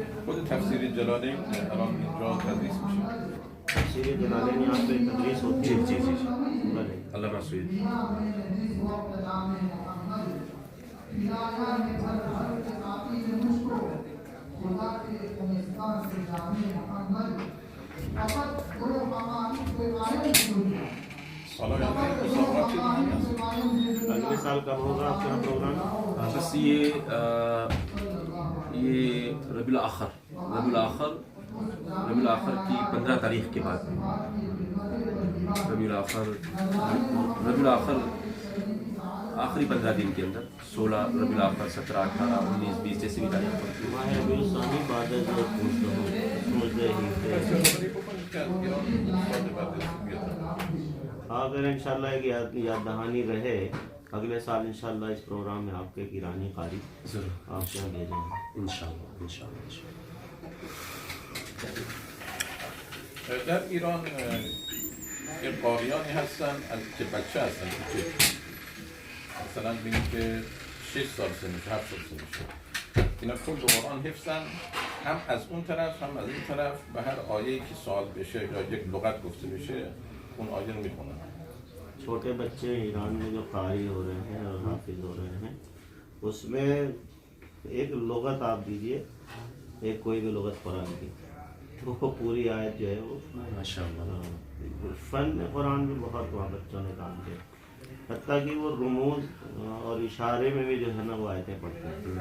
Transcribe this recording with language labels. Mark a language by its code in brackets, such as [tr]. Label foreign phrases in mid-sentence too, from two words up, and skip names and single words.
[fa] خود تفسیر جلالین الان اینجا تدریس میشه. [ur] تفسیر جلالین یہاں پہ تدریس ہوتی ہے. جی جی جی بھلے. علامہ سعید. [fa] سالانه مسابقات چه دیگه هست؟ [ur] اگلے سال کب ہوگا آپ کا پروگرام؟ بس یہ ربیع الآخر کی 15 تاریخ کے بعد. ربیع الآخر آخری 15 دن کے اندر 16 ربیع الآخر 17 18 19 20 جیسے بھی تاریخ پڑتی ہے. [fa] ماہ ربیع الثانی بعد از [ur] اگر انشاءاللہ ایک یاد دہانی رہے اگلے سال انشاءاللہ اس پروگرام میں آپ کے ایک ایرانی قاری ضرور آپ کے یہاں بھیجیں گے انشاءاللہ. [fa] در ایران یه قاریانی هستن که بچه هستن که مثلا بینید که 6 سال سنشه 7 سال سنشه اینا کل قرآن حفظن هم از اون طرف هم از این طرف به هر آیه‌ای که سوال بشه یا یک لغت گفته بشه اون آیه رو میخونن. [ur] چھوٹے بچے ایران میں جو قاری ہو رہے ہیں اور حافظ ہو رہے ہیں اس میں ایک لغت آپ دیجئے ایک کوئی بھی لغت قرآن کی تو وہ پوری آیت جو ہے وہ ماشاءاللہ فن قرآن بھی بہت وہاں بچوں نے کام کیا حتیٰ کہ وہ رموز اور اشارے میں بھی جو ہے نا وہ آیتیں پڑھتے ہیں.